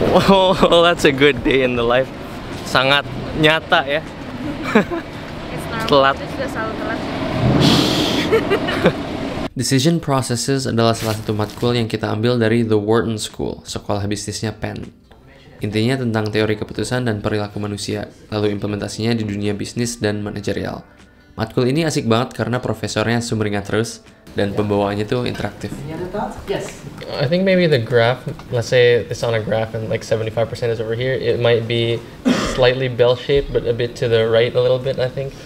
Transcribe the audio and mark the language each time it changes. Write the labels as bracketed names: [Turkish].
[English] Oh, that's a good day in the life. [Indonesian] Sangat nyata ya. [English] It's normal. [Indonesian] Telat. Kita sudah selalu telat. Decision Processes adalah salah satu matkul yang kita ambil dari The Wharton School, sekolah bisnisnya Penn. Intinya tentang teori keputusan dan perilaku manusia, lalu implementasinya di dunia bisnis dan manajerial. Matkul ini asik banget karena profesornya sumringah terus dan pembawaannya tuh interaktif. [English] Any other thoughts? Yes. I think maybe the graph, let's say it's on a graph and like 75% is over here, it might be slightly bell-shaped but a bit to the right a little bit, I think.